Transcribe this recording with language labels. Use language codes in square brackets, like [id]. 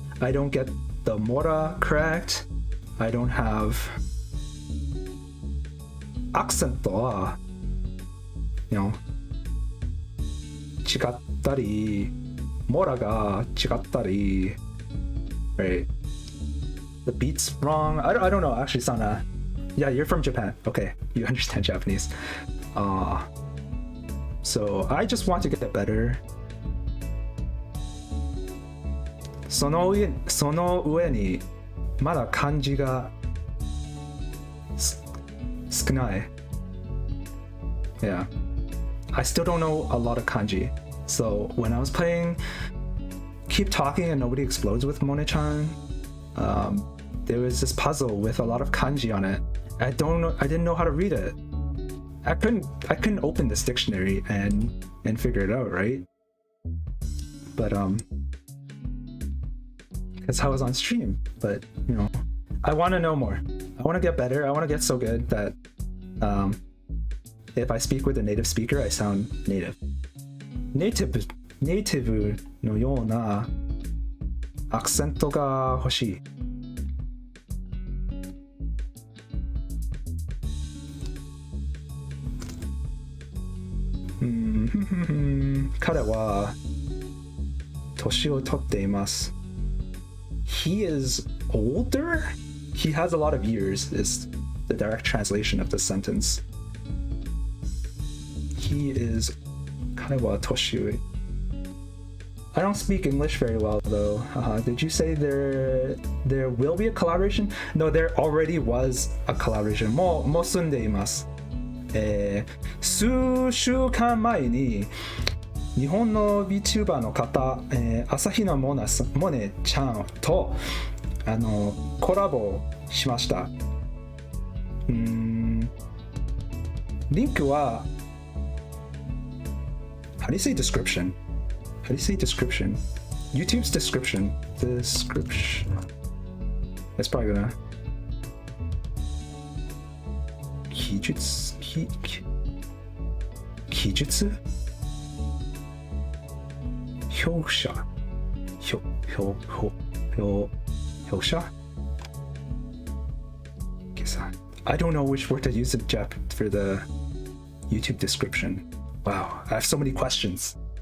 [en] I don't get the mora correct. I don't have accent, you know, [ja] 違ったり mora が違ったり [en] right? The beat's wrong. I don't know. Actually, Sana. Yeah, you're from Japan. Okay, you understand Japanese. So I just want to get better. [ja] その上にまだ漢字が少ない。 [en] Yeah. I still don't know a lot of kanji. So when I was playing Keep Talking and Nobody Explodes with Mone-chan, there was this puzzle with a lot of kanji on it. I didn't know how to read it. I couldn't open this dictionary and figure it out, right? But because I was on stream. But you know, I want to know more. I want to get better. I want to get so good that if I speak with a native speaker, I sound native. [ja] Native のようなアクセントが欲しい。彼は年を取っています。 [en] He is older? He has a lot of years is the direct translation of the sentence. He is [ja] 彼は年上。 [en] I don't speak English very well though. Did you say there will be a collaboration? No, there already was a collaboration. [ja] もう済んでいます。数週間前に日本の VTuber の方、朝比奈モネちゃんとコラボしました。リンクは [en] How do you say description? How do you say description? YouTube's description. Description. That's probably gonna [ja] 記述評写 [en] I don't know which word to use in Jap for the YouTube description. Wow, I have so many questions.